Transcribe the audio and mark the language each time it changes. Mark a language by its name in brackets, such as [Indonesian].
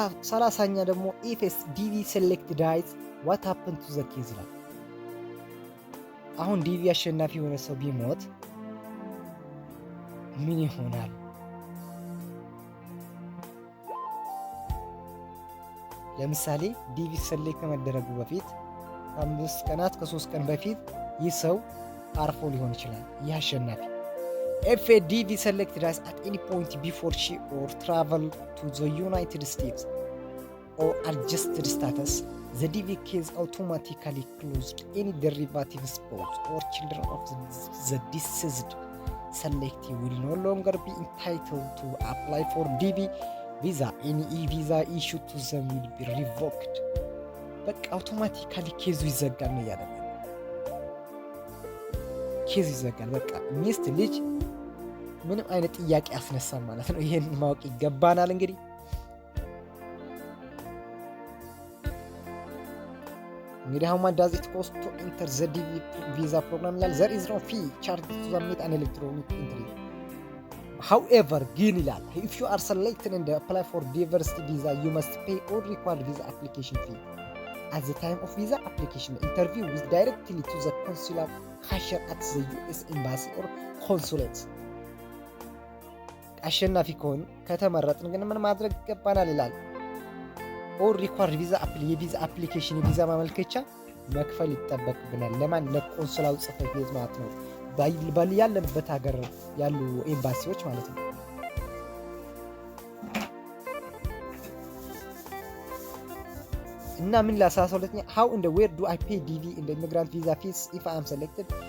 [Amharic] 30ኛ ደግሞ [English] if DV select dies what happened to the case [Amharic] ይላል። አሁን ዲቪ አሸናፊ የሆነ ሰው ቢሞት ምን ይሆናል? ለምሳሌ ዲቪ ሰሌክት ከመደረጉ በፊት ከ5 ቀናት ከ3 ቀን በፊት ይህ ሰው አርፎ ሊሆን ይችላል። ይህ አሸናፊ [English] if a DV select dies at any point before she or travel to the United States or adjusted status, the DV case automatically closed. Any derivative spouse or children of the deceased selectee will no longer be entitled to apply for DV visa. Any visa issued to them will be revoked. [Amharic] በቃ አውቶማቲካሊ ኬዙ ይዘጋል ነው ያለው። ኬዙ ይዘጋል። በቃ ሚስት ልጅ ምንም አይነት ጥያቄ ያስነሳል ማለት ነው። ይሄን ማወቅ ይገባናል። እንግዲህ [English] how much does it cost to enter the DV visa program? There is no fee charged to submit an electronic entry. However, if you are selected and apply for diversity visa, you must pay all required visa application fee. At the time of visa application, the interview is directly to the consular cashier at the US embassy or consulate. [Amharic] አሸናፊ ከሆን ከተመረጥን ግን ምን ማድረግ ይገባናል ይላል። ኦር ሪኳርድ ቪዛ የቪዛ አፕሊኬሽን የቪዛ ማመልከቻ መክፈል ይጠበቅብናል። ለማን? ለቆንስላው ጽሕፈት ቤት ማለት ነው። ያለንበት ሀገር ያሉ ኤምባሲዎች ማለት ነው። እና ምን ለ12ኛ [English] how and where do I pay DV in the immigrant visa fees if I am selected?